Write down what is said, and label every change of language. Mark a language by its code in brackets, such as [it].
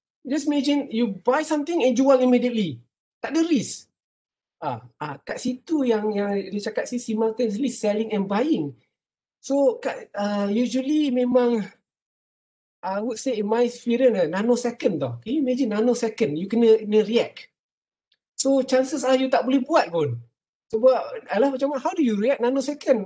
[en] Just imagine you buy something and jual immediately. [ms] Tak ada risk. Kat situ yang dia cakap [en] simultaneously selling and buying. So usually memang I would say in my experience nanosecond tau. Can you imagine nanosecond you kena react. So chances are you [ms] tak boleh buat pun. Sebab macam mana, [en] how do you react nanosecond?